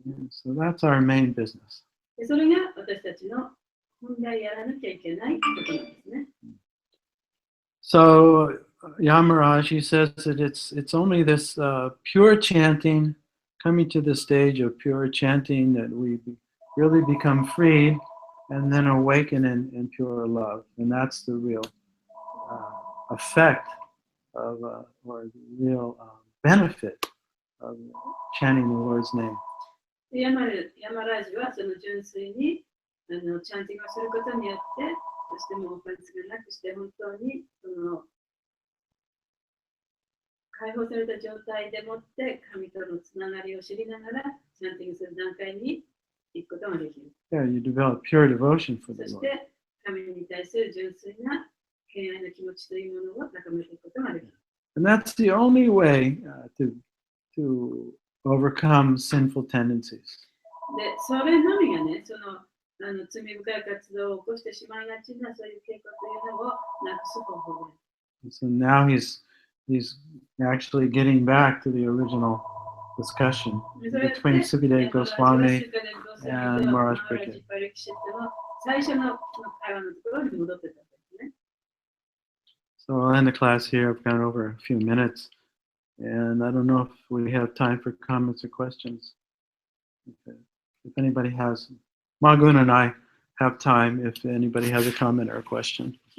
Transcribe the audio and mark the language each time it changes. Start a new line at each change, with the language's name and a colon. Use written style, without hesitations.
English: So that's our main business.
Japanese: でそれが私たちの本来やらなきゃいけないことなんですね。
English: So Yamaraj, he says that it's only this pure chanting, coming to the stage of pure chanting, that we really become freed and then awaken in pure love. And that's the real effect of, or the real benefit of chanting the Lord's name.
Japanese: ヤマラージはその純粋にチャンティングをすることによって、そしてもうオフェンスがなくして本当にその解放された状態でもって神とのつながりを知りながらチャンティングする段階に行くことができる。
English: Yeah, you develop pure devotion for the
Japanese: そし
English: Lord.
Japanese: て神に対する純粋な敬愛の気持ちというものを高めていくことができる。
English: And that's the only way to overcome sinful tendencies.
Japanese: で、それのみがね、その罪深い活動を起こしてしまいがちなそういう傾向というのをなくす方法で。
English: So now he's actually getting back to the original discussion between Satyadeva Goswami and Maharaj Pariksit.
Japanese: 最初の会話のところに戻ってたんですね。
English: So I'll end the class here. I've gone over a few minutes, and I don't know if we have time for comments or questions. If anybody has, Magun and I have time if anybody has a comment or a question.